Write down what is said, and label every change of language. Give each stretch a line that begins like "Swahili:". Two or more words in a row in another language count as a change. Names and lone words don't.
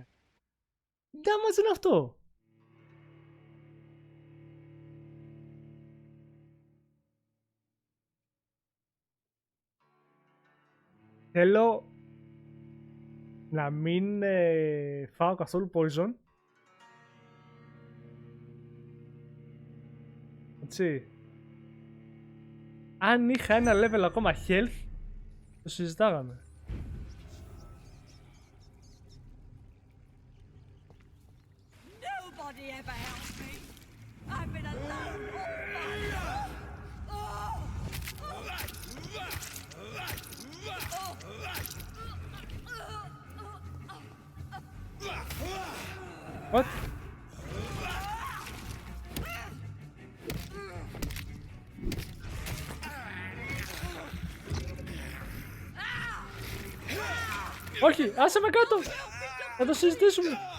Greek: Τι damage είναι αυτό? Θέλω να μην φάω καθόλου poison. Έτσι. Αν είχα ένα level ακόμα health, το συζητάγαμε.
English: Nobody ever helped me. I've been alone all my life. What?
Greek: Όχι, άσε με κάτω! Θα το συζητήσουμε!